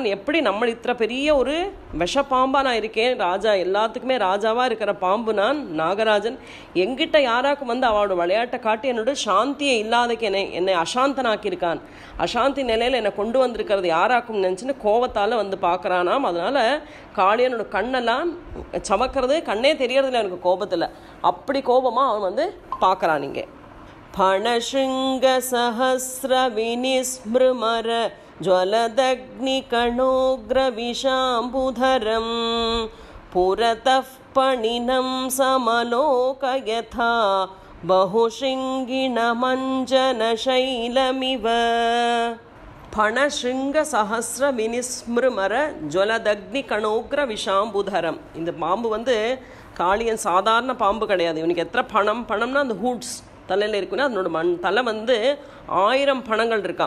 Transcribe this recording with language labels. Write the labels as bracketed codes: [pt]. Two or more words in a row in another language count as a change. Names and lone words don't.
[ta] எப்படி நம்ம இத்தனை பெரிய ஒரு விஷப்பாம்பா நான் இருக்கேன், ராஜா எல்லாத்துக்குமே ராஜாவாக இருக்கிற பாம்பு நான், நாகராஜன், எங்கிட்ட யாராக்கும் வந்து அவளோட விளையாட்டை காட்டி என்னோட சாந்தியை இல்லாதக்கு என்னை அசாந்தனாக்கியிருக்கான், அசாந்தி நிலையில் என்னை கொண்டு வந்திருக்கிறது யாராக்கும் நினச்சின்னு கோபத்தால் வந்து பார்க்குறானாம். அதனால் காளியனோட கண்ணெல்லாம் சமக்கிறது, கண்ணே தெரியறதில்ல எனக்கு கோபத்தில். அப்படி கோபமாக அவன் வந்து பார்க்குறான். [sa] இங்கே फणशृङ्ग सहस्र विनिःसृमर ज्वलदग्निकणोग्रविशाम्बुधरं पुरतः पणिनं समलोकयथा बहुशृङ्गिणमञ्जनशैलमिव. फणशृङ्ग विनिःसृमर ज्वलदग्नि कणोग्र विषाम्बुधरम्. [ta] இந்த பாம்பு வந்து காளியன் சாதாரண பாம்பு கிடையாது. இவனுக்கு எத்தனை பணம்னா அந்த ஹூட்ஸ் தலையில் இருக்குன்னா அதனோட தலை வந்து 1000 பணங்கள் இருக்காம்.